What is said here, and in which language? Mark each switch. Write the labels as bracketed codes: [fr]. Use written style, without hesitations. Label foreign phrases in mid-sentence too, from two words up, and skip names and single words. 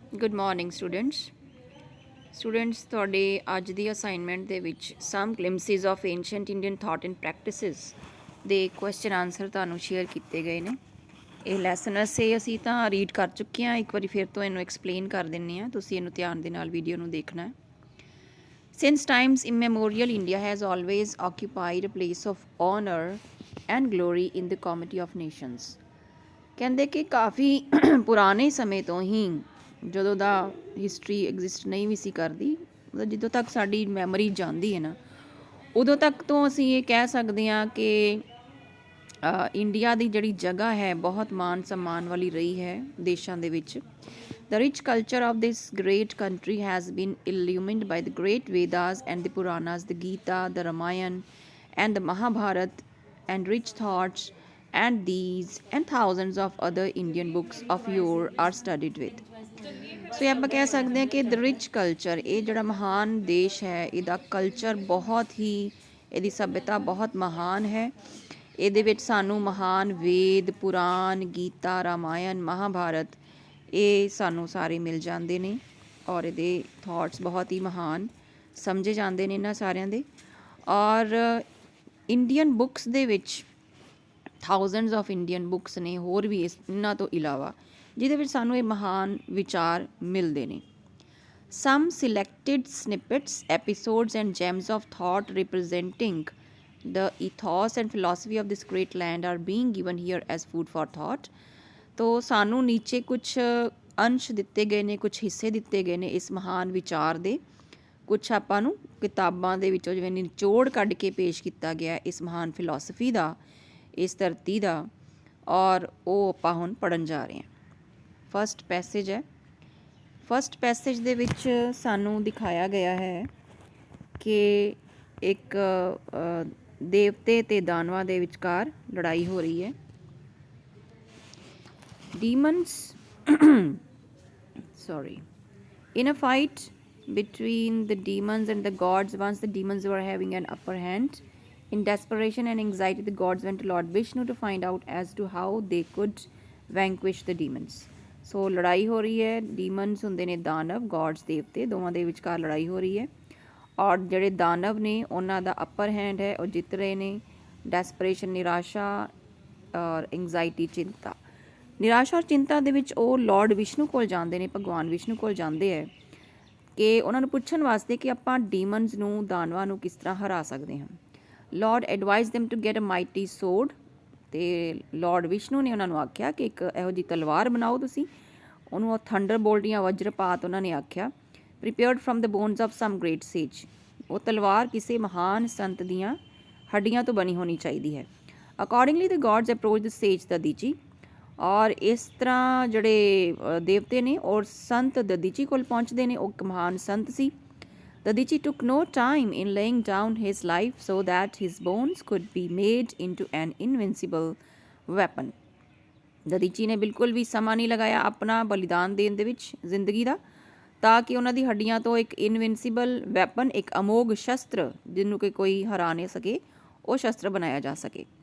[en] Good morning students [pa] ਤੁਹਾਡੇ ਅੱਜ ਦੀ ਅਸਾਈਨਮੈਂਟ ਦੇ ਵਿੱਚ ਸਮ ਗਲਿੰਪਸਿਸ ਆਫ ਐਂਸ਼ੀਅੰਟ ਇੰਡੀਅਨ ਥਾਟ ਐਂਡ ਪ੍ਰੈਕਟਿਸਿਸ ਦੇ [en] question answer [pa] ਤੁਹਾਨੂੰ ਸ਼ੇਅਰ ਕੀਤੇ ਗਏ ਨੇ। ਇਹ ਲੈਸਨ ਅਸੀਂ ਤਾਂ ਰੀਡ ਕਰ ਚੁੱਕੇ ਹਾਂ, ਇੱਕ ਵਾਰੀ ਫਿਰ ਤੋਂ ਇਹਨੂੰ ਐਕਸਪਲੇਨ ਕਰ ਦਿੰਦੇ ਹਾਂ, ਤੁਸੀਂ ਇਹਨੂੰ ਧਿਆਨ ਦੇ ਨਾਲ ਵੀਡੀਓ ਨੂੰ ਦੇਖਣਾ ਹੈ। [en] Since times immemorial, India has always occupied a place of honor and glory in the comity of nations। [pa] ਕਹਿੰਦੇ ਕਿ ਕਾਫੀ ਪੁਰਾਣੇ ਸਮੇਂ ਤੋਂ ਹੀ, ਜਦੋਂ ਦਾ [en] history exist [pa] ਨਹੀਂ ਵੀ ਸੀ ਕਰਦੀ, ਮਤਲਬ ਜਦੋਂ ਤੱਕ ਸਾਡੀ ਮੈਮਰੀ ਜਾਂਦੀ ਹੈ ਨਾ, ਉਦੋਂ ਤੱਕ ਤੋਂ ਅਸੀਂ ਇਹ ਕਹਿ ਸਕਦੇ ਹਾਂ ਕਿ ਇੰਡੀਆ ਦੀ ਜਿਹੜੀ ਜਗ੍ਹਾ ਹੈ ਬਹੁਤ ਮਾਣ ਸਨਮਾਨ ਵਾਲੀ ਰਹੀ ਹੈ ਦੇਸ਼ਾਂ ਦੇ ਵਿੱਚ। [en] The rich culture of this great country has been illumined by the great Vedas and the Puranas, the Gita, the Ramayana and the Mahabharata, and rich thoughts and these and thousands of other Indian books of yore are studied with। [pa] ਸੋ ਇਹ ਆਪਾਂ ਕਹਿ ਸਕਦੇ ਹਾਂ ਕਿ [en] the rich culture, [pa] ਇਹ ਜਿਹੜਾ ਮਹਾਨ ਦੇਸ਼ ਹੈ, ਇਹਦਾ ਕਲਚਰ ਬਹੁਤ ਹੀ, ਇਹਦੀ ਸੱਭਿਅਤਾ ਬਹੁਤ ਮਹਾਨ ਹੈ। ਇਹਦੇ ਵਿੱਚ ਸਾਨੂੰ ਮਹਾਨ ਵੇਦ, ਪੁਰਾਣ, ਗੀਤਾ, ਰਾਮਾਇਣ, ਮਹਾਭਾਰਤ, ਇਹ ਸਾਨੂੰ ਸਾਰੇ ਮਿਲ ਜਾਂਦੇ ਨੇ ਔਰ ਇਹਦੇ ਥਾਟਸ ਬਹੁਤ ਹੀ ਮਹਾਨ ਸਮਝੇ ਜਾਂਦੇ ਨੇ ਇਹਨਾਂ ਸਾਰਿਆਂ ਦੇ। ਔਰ [en] Indian books [pa] ਦੇ ਵਿੱਚ [en] thousands of Indian books [pa] ਨੇ ਹੋਰ ਵੀ ਇਹਨਾਂ ਤੋਂ ਇਲਾਵਾ, ਜਿਹਦੇ ਵਿੱਚ ਸਾਨੂੰ ਇਹ ਮਹਾਨ ਵਿਚਾਰ ਮਿਲਦੇ ਨੇ। [en] Some selected snippets, episodes and gems of thought representing the ethos and philosophy of this great land are being given here as food for thought। [pa] ਤੋ ਸਾਨੂੰ ਨੀਚੇ ਕੁਛ ਅੰਸ਼ ਦਿੱਤੇ ਗਏ ਨੇ, ਕੁਛ ਹਿੱਸੇ ਦਿੱਤੇ ਗਏ ਨੇ ਇਸ ਮਹਾਨ ਵਿਚਾਰ ਦੇ। ਕੁਛ ਆਪਾਂ ਨੂੰ ਕਿਤਾਬਾਂ ਦੇ ਵਿੱਚੋਂ ਜਿਵੇਂ ਨਿਚੋੜ ਕੱਢ ਕੇ ਪੇਸ਼ ਕੀਤਾ ਗਿਆ ਇਸ ਮਹਾਨ ਫਿਲੋਸਫੀ ਦਾ, ਇਸ ਧਰਤੀ ਦਾ, ਔਰ ਉਹ ਆਪਾਂ ਹੁਣ ਪੜ੍ਹਨ ਜਾ ਰਹੇ ਹਾਂ। [en] first passage ਹੈ। first passage [pa] ਦੇ ਵਿੱਚ ਸਾਨੂੰ ਦਿਖਾਇਆ ਗਿਆ ਹੈ ਕਿ ਇੱਕ ਦੇਵਤੇ ਤੇ ਦਾਨਵਾਂ ਦੇ ਵਿਚਕਾਰ ਲੜਾਈ ਹੋ ਰਹੀ ਹੈ। [en] Demons in a fight between the demons and the gods, once the demons were having an upper hand, in desperation and anxiety the gods went to Lord Vishnu to find out as to how they could vanquish the demons। [pa] ਸੋ ਲੜਾਈ ਹੋ ਰਹੀ ਹੈ। demons ਹੁੰਦੇ ਨੇ ਦਾਨਵ, gods ਦੇਵਤੇ, ਦੋਵਾਂ ਦੇ ਵਿਚਕਾਰ ਲੜਾਈ ਹੋ ਰਹੀ ਹੈ। ਔਰ ਜਿਹੜੇ ਦਾਨਵ ਨੇ ਉਹਨਾਂ ਦਾ [en] upper hand [pa] ਹੈ, ਉਹ ਜਿੱਤ ਰਹੇ ਨੇ। ਡੈਸਪਰੇਸ਼ਨ, ਨਿਰਾਸ਼ਾ ਔਰ ਐਂਗਜ਼ਾਈਟੀ, ਚਿੰਤਾ। ਨਿਰਾਸ਼ਾ ਔਰ ਚਿੰਤਾ ਦੇ ਵਿੱਚ ਉਹ ਲਾਰਡ ਵਿਸ਼ਨੂੰ ਕੋਲ ਜਾਂਦੇ ਨੇ, ਭਗਵਾਨ ਵਿਸ਼ਨੂੰ ਕੋਲ ਜਾਂਦੇ ਹੈ ਕਿ ਉਹਨਾਂ ਨੂੰ ਪੁੱਛਣ ਵਾਸਤੇ ਕਿ ਆਪਾਂ ਡੀਮਨਸ ਨੂੰ, ਦਾਨਵਾਂ ਨੂੰ ਕਿਸ ਤਰ੍ਹਾਂ ਹਰਾ ਸਕਦੇ ਹਾਂ। [en] Lord advise them to get a mighty sword, [pa] ਅਤੇ ਲਾਰਡ ਵਿਸ਼ਨੂੰ ਨੇ ਉਹਨਾਂ ਨੂੰ ਆਖਿਆ ਕਿ ਇੱਕ ਇਹੋ ਜਿਹੀ ਤਲਵਾਰ ਬਣਾਓ ਤੁਸੀਂ। ਉਹਨੂੰ ਉਹ ਥੰਡਰਬੋਲਟ ਜਾਂ ਵਜਰਪਾਤ ਉਹਨਾਂ ਨੇ ਆਖਿਆ। [en] prepared from the bones of some great sage, [pa] ਉਹ ਤਲਵਾਰ ਕਿਸੇ ਮਹਾਨ ਸੰਤ ਦੀਆਂ ਹੱਡੀਆਂ ਤੋਂ ਬਣੀ ਹੋਣੀ ਚਾਹੀਦੀ ਹੈ। [en] accordingly the gods approached the sage [pa] ਦਧੀਚੀ, ਔਰ ਇਸ ਤਰ੍ਹਾਂ ਜਿਹੜੇ ਦੇਵਤੇ ਨੇ ਔਰ ਸੰਤ ਦਧੀਚੀ ਕੋਲ ਪਹੁੰਚਦੇ ਨੇ। ਉਹ ਇੱਕ ਮਹਾਨ ਸੰਤ ਸੀ। [en] ਦਧੀਚੀ took no time in laying down his life so that his bones could be made into an invincible weapon। [pa] ਦਧੀਚੀ ਨੇ ਬਿਲਕੁਲ ਵੀ ਸਮਾਂ ਨਹੀਂ ਲਗਾਇਆ ਆਪਣਾ ਬਲੀਦਾਨ ਦੇਣ ਦੇ ਵਿੱਚ ਜ਼ਿੰਦਗੀ ਦਾ, ਤਾਂ ਕਿ ਉਹਨਾਂ ਦੀ ਹੱਡੀਆਂ ਤੋਂ ਇੱਕ [en] invincible weapon, [pa] ਇੱਕ ਅਮੋਘ ਸ਼ਸਤਰ ਜਿਹਨੂੰ ਕਿ ਕੋਈ ਹਰਾ ਨਹੀਂ ਸਕੇ, ਉਹ ਸ਼ਸਤਰ ਬਣਾਇਆ ਜਾ ਸਕੇ।